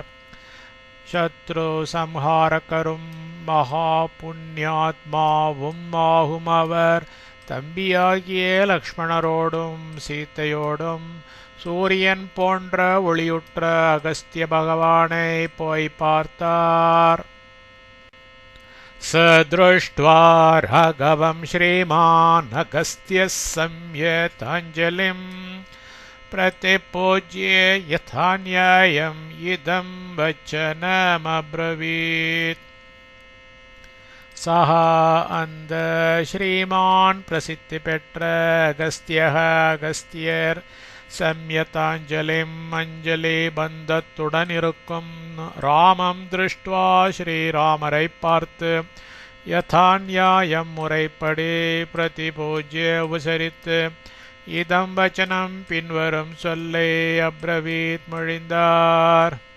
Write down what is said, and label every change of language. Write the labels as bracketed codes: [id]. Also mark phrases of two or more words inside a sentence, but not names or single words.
[ta] சத்ரு சம்ஹாரகரும் மகா புண்ணியாத்மாவும் ஆகும் அவர். தம்பியாகிய லக்ஷ்மணரோடும் சீதையோடும் சூரியன் போன்ற ஒளியுற்ற அகஸ்திய பகவானை போய் பார்த்தார். [sa] स दृष्ट्वा राघवं श्रीमान् अगस्त्यः संयताञ्जलिं प्रतिपूज्य यथा न्यायम् इदं वचनमब्रवीत्. [ta] सः அந்த श्रीमान् प्रसिद्धि பெற்ற அகஸ்தியः அகஸ்தியர் சம்யதாஞ்சலிம் அஞ்சலி பந்தத்துடன் இருக்கும் [sa] रामम् दृष्ट्वा [ta] ஸ்ரீராமரை பார்த்து [sa] यथा न्यायम् [ta] முறைப்படி பிரதிபூஜ்ய உபசரித்து [sa] इदं वचनम् [ta] பின்வரும் சொல்லை அப்ரவீத் மொழிந்தார்.